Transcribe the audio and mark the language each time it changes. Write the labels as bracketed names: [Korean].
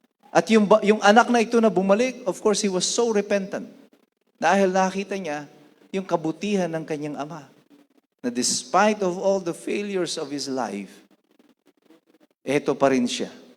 [Filipino] At yung anak na ito na bumalik, of course, he was so repentant. Dahil nakita niya yung kabutihan ng kanyang ama. [English] Na despite of all the failures of his life, eto pa rin siya.